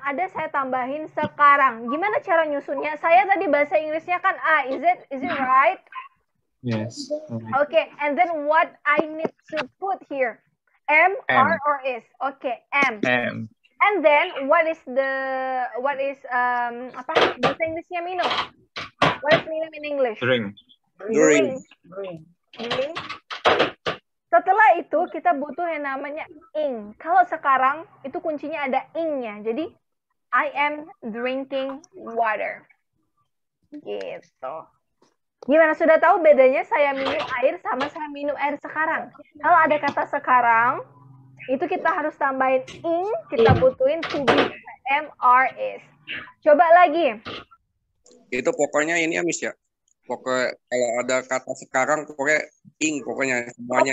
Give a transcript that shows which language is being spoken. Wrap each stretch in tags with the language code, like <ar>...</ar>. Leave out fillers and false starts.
<id>Ada saya tambahin sekarang. Gimana cara nyusunnya? Saya tadi bahasa Inggrisnya kan A.</id> <en>Is it right? Yes. Okay. And then what I need to put here? M, R, or is? Okay. M. M. And then what is</en> <id>apa bahasa Inggrisnya minum?</id> <en>What is minum in English? Drink. Drink.</en> <id>Setelah itu kita butuh yang namanya ing. Kalau sekarang itu kuncinya ada ing-nya. Jadi</id> <en>I am drinking water.</en> <id>Gitu. Gimana, sudah tahu bedanya saya minum air sama saya minum air sekarang? Kalau ada kata sekarang, itu kita harus tambahin ing, kita butuhin to be, am, are, is. Coba lagi. Itu pokoknya ini ya, Miss ya. Pokoknya kalau ada kata sekarang pokoknya ing, pokoknya semuanya.</id>